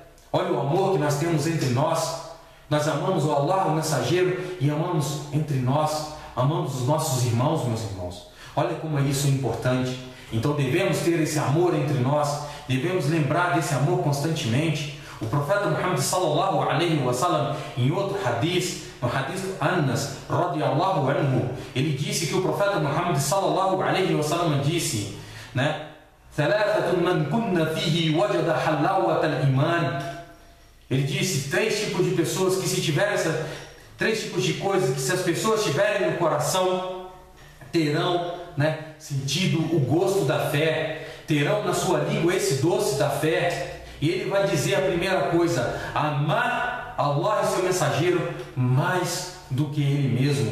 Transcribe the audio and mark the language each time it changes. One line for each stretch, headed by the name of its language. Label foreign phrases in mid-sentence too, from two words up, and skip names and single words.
Portuguese: Olha o amor que nós temos entre nós. Nós amamos o Allah, o mensageiro, e amamos entre nós, amamos os nossos irmãos, meus irmãos. Olha como isso é importante. Então devemos ter esse amor entre nós, devemos lembrar desse amor constantemente. O profeta Muhammad
Arabic: صلى الله عليه وسلم,
Portuguese: em outro hadith, no hadith Anas
Arabic: رضي الله عنه,
Portuguese: ele disse que o profeta Muhammad
Arabic: صلى الله عليه وسلم
Portuguese: disse, né?
Arabic: ثلاثة من كن فيه وجد حلاوة الإيمان.
Portuguese: Ele disse 3 tipos de pessoas que, se tiverem essas 3 tipos de coisas, que se as pessoas tiverem no coração, terão, né, sentido o gosto da fé, terão na sua língua esse doce da fé. E ele vai dizer a primeira coisa: amar Allah e seu mensageiro mais do que ele mesmo.